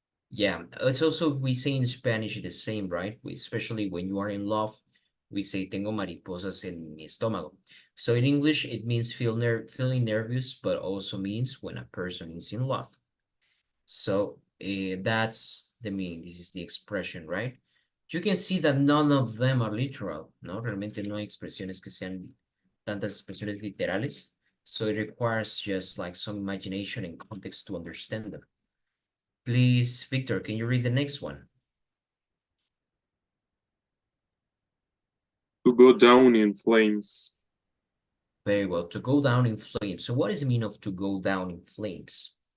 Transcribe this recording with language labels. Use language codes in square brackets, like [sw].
[en] Yeah, it's also, we say in Spanish the same, right? Especially when you are in love, we say [es] tengo mariposas en mi estómago. [en] So in English, it means feeling nervous, but also means when a person is in love. So that's the meaning. This is the expression, right? You can see that none of them are literal, ¿no? [es] Realmente no hay expresiones que sean tantas expresiones literales. [en] So it requires just like some imagination and context to understand them. Please, Victor, can you read the next one? To go down in flames. Very well, to go down in flames. So what does it mean of to go down in flames?